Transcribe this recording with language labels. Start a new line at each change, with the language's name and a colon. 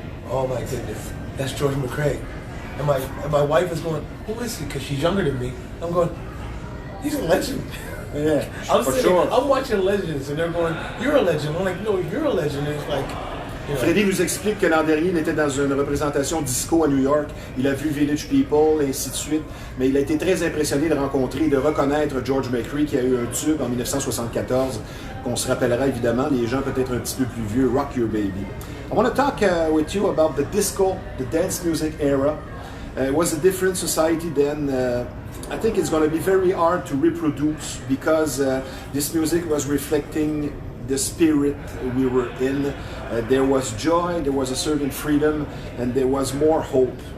English: Oh my goodness, that's George McRae. And my wife is going, "Who is he?" Because she's younger than me. I'm going, "He's a legend." Yeah, I'm for sitting, sure. I'm watching Legends, and they're going, "You're a legend." I'm like, "No, you're a legend." And it's like, you know.
French: Freddie nous explique que l'an dernier, il était dans une représentation disco à New York. Il a vu Village People, et ainsi de suite. Mais il a été très impressionné de rencontrer, de reconnaître George McCrae, qui a eu un tube en 1974, qu'on se rappellera évidemment, les gens peut-être un petit peu plus vieux, Rock Your Baby.
English: I want to talk with you about the disco, the dance music era. It was a different society then. I think it's going to be very hard to reproduce because this music was reflecting the spirit we were in. There was joy, there was a certain freedom, and there was more hope.